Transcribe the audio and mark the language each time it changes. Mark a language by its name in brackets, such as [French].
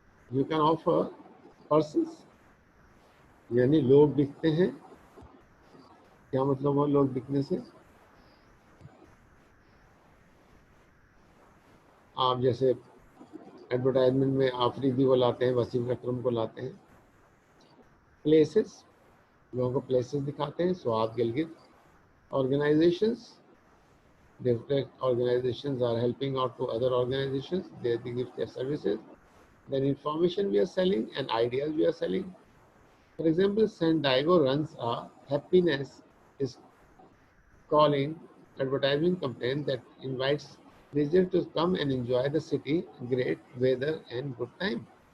[English] You can offer persons, [Hindi] यानी लोग बिकते हैं. क्या मतलब हुआ लोग बिकने से? आप जैसे एडवर्टाइजमेंट में आफरीदी को लाते हैं, वसीम अकरम को लाते हैं. प्लेसेस, लोगों को प्लेसेस दिखाते हैं. स्वाद Gilgit. [English] Organizations, different organizations are helping out to other organizations. They give their services. Then information we are selling and ideas we are selling. For example, San Diego runs a happiness is calling advertising campaign that invites visitors to come and enjoy the city, great weather and good time.